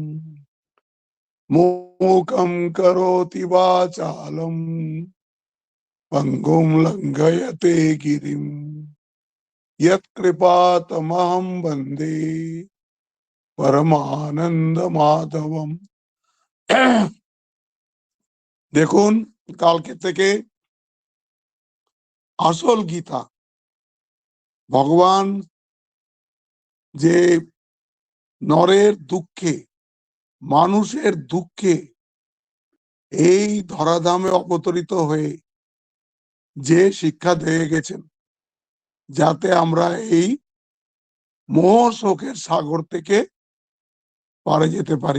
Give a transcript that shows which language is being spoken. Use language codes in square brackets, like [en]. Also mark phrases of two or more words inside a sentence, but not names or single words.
[sa] मूकं करोति वाचालं पङ्गुं लङ्घयते गिरिं यत्कृपातमहं वन्दे परमानन्दमाधवम्। [bn] দেখুন, কালকে থেকে আসল গীতা ভগবান যে নরের দুঃখে, মানুষের দুঃখে এই ধরাধামে অবতরিত হয়ে যে শিক্ষা দিয়ে গেছেন, যাতে আমরা এই মোহ শোকের সাগর থেকে পারে যেতে পারি।